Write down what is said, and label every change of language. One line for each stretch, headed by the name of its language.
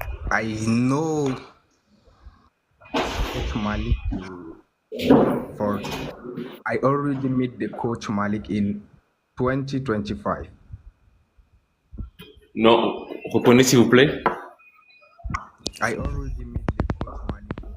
English: I know Coach Malik for I already met the Coach Malik in 2025.
French: Non, reprenez s'il vous plaît.
English: I already met the Coach Malik.